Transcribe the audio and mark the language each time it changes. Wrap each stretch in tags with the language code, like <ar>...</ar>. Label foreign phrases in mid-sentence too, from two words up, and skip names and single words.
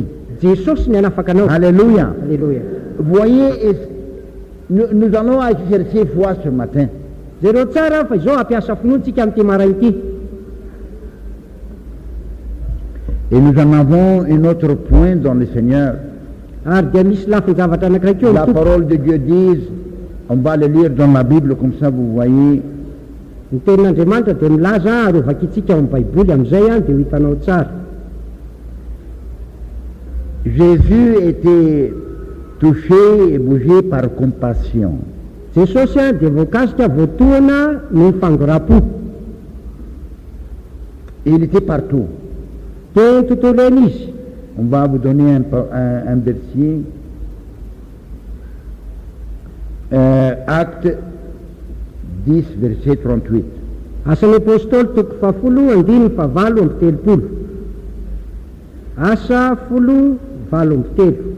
<mg>Jesosy ny anafaka anao.</mg> <fr>Alléluia. Alléluia. Voyez, nous allons exercer foi ce matin.</fr> <mg>Zereo tsara fa izao ampiasa finoantsika amin'ity maraina ity.</mg> <fr>Et nous en avons un autre point dans le Seigneur.</fr> <mg>Ary dia misy lafin-javatra anankiray keo</mg> <fr>La</fr> <mg>ny tompo.</mg> <fr>parole de Dieu dit, on va le lire dans la Bible comme ça vous voyez,</fr> <mg>Ny tenin'Andriamanitra dia milaza ary ovakitsika ao amin'ny baiboly amin'izay a dia ho hitanao tsara.</mg> <fr>Jésus était touché et bougé par compassion.</fr> <mg>Jesosy a dia voakasika voatohana ny fangoram-po.</mg> <fr>Et il était partout.</fr> <mg>Teny tontolo eny izy.</mg> <fr>On va vous donner un verset. Acte 10, verset 38.</fr> <mg>Asan'ny apôstôly toko 10:7. Asa 10:7.</mg>